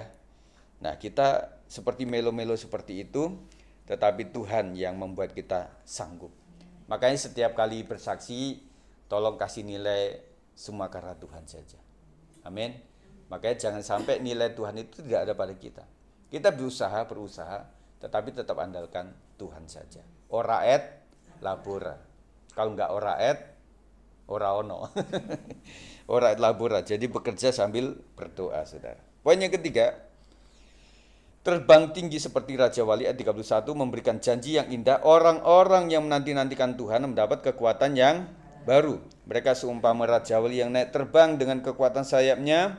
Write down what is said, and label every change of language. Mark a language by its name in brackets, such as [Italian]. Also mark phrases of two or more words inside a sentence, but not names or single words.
[Indonesian] Nah, kita seperti melo-melo seperti itu, tetapi Tuhan yang membuat kita sanggup. Makanya setiap kali bersaksi, tolong kasih nilai semua karena Tuhan saja. Amin. Makanya jangan sampai nilai Tuhan itu tidak ada pada kita. Kita berusaha, tetapi tetap andalkan Tuhan saja. [Latin] Ora et labora. [Indonesian] Kalau enggak [Latin] ora et, [Javanese] ora ono. [Latin] Ora et labora. [Indonesian] Jadi bekerja sambil berdoa, saudara. Poin yang ketiga, terbang tinggi seperti Raja Wali ayat 31 memberikan janji yang indah. Orang-orang yang menanti-nantikan Tuhan mendapat kekuatan yang baru. Mereka seumpama Raja Wali yang naik terbang dengan kekuatan sayapnya.